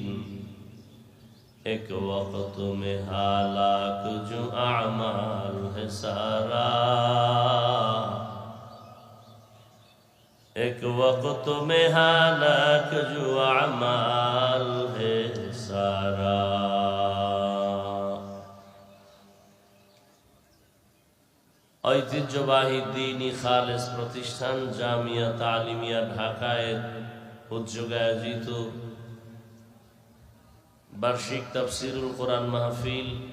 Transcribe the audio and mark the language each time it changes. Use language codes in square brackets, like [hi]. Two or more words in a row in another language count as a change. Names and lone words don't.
[ur] ایک وقت میں ہلاک جو اعمال ہے سارا، ایک وقت میں ہلاک جو اعمال ہے سارا. [bn] ঐতিহ্যবাহী দ্বীনি খালেস প্রতিষ্ঠান জামিয়া তালিমিয়া ঢাকায় উদ্যোগে আয়োজিত বার্ষিক তাফসীরুল কোরআন মাহফিল